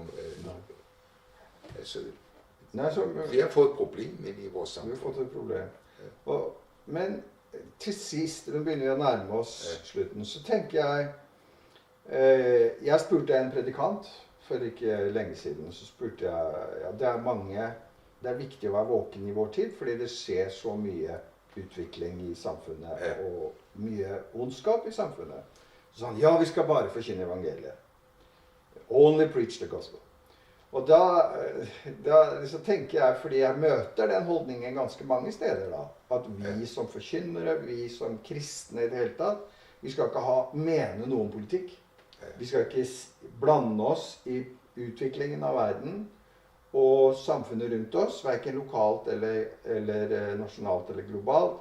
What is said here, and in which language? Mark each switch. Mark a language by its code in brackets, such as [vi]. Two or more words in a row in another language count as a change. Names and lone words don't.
[da] Altså, vi har fået et problem ind i vores samfund. Vi har fået et problem. Ja. Men til sidst, nu begynder vi at nærme os slutten, så tænker jeg spurgte en predikant for ikke længe siden, så spurgte jeg, det er vigtigt at være [no] våken i vår tid, fordi det skjer så mye utvikling i samfunnet, og mye ondskap i samfunnet. Så sa han, ja, vi skal bare forkynne evangeliet. [en] Only preach the gospel. [no] Og da så tenker jeg, fordi jeg møter den holdningen ganske mange steder da, at vi som forkynnere, vi som kristne i det hele tatt, vi skal ikke mene noe om politikk. Vi skal ikke blande oss i utviklingen av verden og samfunnet rundt oss, hverken lokalt eller nasjonalt eller globalt.